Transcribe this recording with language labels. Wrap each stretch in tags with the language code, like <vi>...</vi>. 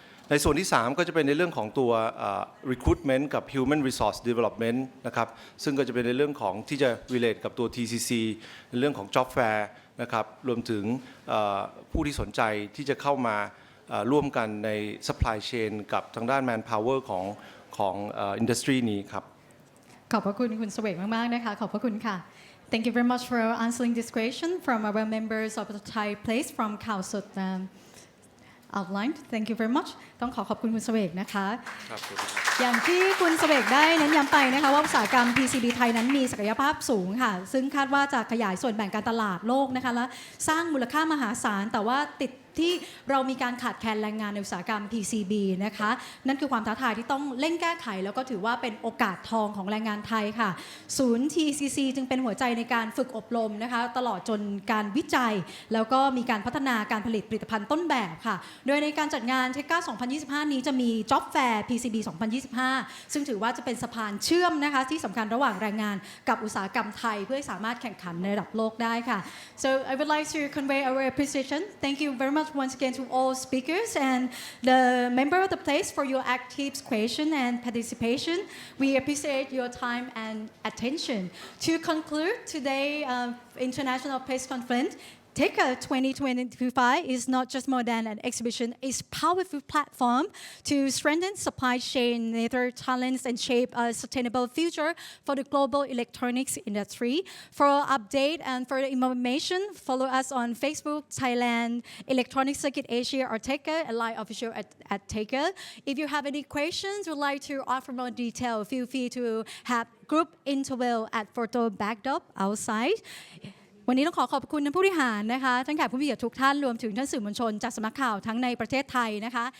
<th>ในส่วนที่3ก็จะเป็นในเรื่องของตัว recruitment กับ human resource development นะครับซึ่งก็จะเป็นในเรื่องของที่จะ relate กับตัว TCC ในเรื่องของ job fair นะครับรวมถึงผู้ที่สนใจที่จะเข้ามาร่วมกันใน supply chain กับทางด้าน manpower ของindustry นี้ครับ ขอบพระคุณคุณเสวกมากๆนะคะขอบพระคุณค่ะ</th> <en>Thank you very much for answering this question from our members of the Thai place from Khao-Sut outlined. Thank you very much.</en> <th>ต้องขอบคุณคุณเสวกนะคะอย่างที่คุณเสวกได้เน้นย้ำไปนะคะว่าอุตสาหกรรม PCB ไทยนั้นมีศักยภาพสูงค่ะซึ่งคาดว่าจะขยายส่วนแบ่งการตลาดโลกนะคะและสร้างมูลค่ามหาศาลแต่ว่าติดที่เรามีการขาดแคลนแรงงานในอุตสาหกรรม PCB นะคะนั่นคือความท้าทายที่ต้องเร่งแก้ไขแล้วก็ถือว่าเป็นโอกาสทองของแรงงานไทยค่ะ ศูนย์ TCC จึงเป็นหัวใจในการฝึกอบรมนะคะตลอดจนการวิจัยแล้วก็มีการพัฒนาการผลิตผลิตภัณฑ์ต้นแบบค่ะโดยในการจัดงาน THECA 2025 นี้จะมี Job Fair PCB 2025 ซึ่งถือว่าจะเป็นสะพานเชื่อมนะคะที่สำคัญระหว่างแรงงานกับอุตสาหกรรมไทยเพื่อให้สามารถแข่งขันในระดับโลกได้ค่ะ</th> <en>So I would like to convey our appreciation. Thank you very much once again to all speakers and the member of the place for your active question and participation. We appreciate your time and attention. To conclude today's international press conference, THECA 2025 is not just more than an exhibition, it's a powerful platform to strengthen supply chain, nurture talents, and shape a sustainable future for the global electronics industry. For update and further information, follow us on Facebook, Thailand, Electronic Circuit Asia, or THECA, and Line Official at THECA. If you have any questions, would like to offer more detail, feel free to have group interview at photo backdrop outside.</en> <th>วันนี้ต้องขอบคุณท่านผู้บริหารนะคะทั้งแขกผู้มีเกียรติทุกท่านรวมถึงท่านสื่อมวลชนจากสำนักข่าวทั้งในประเทศไทยนะคะ</th>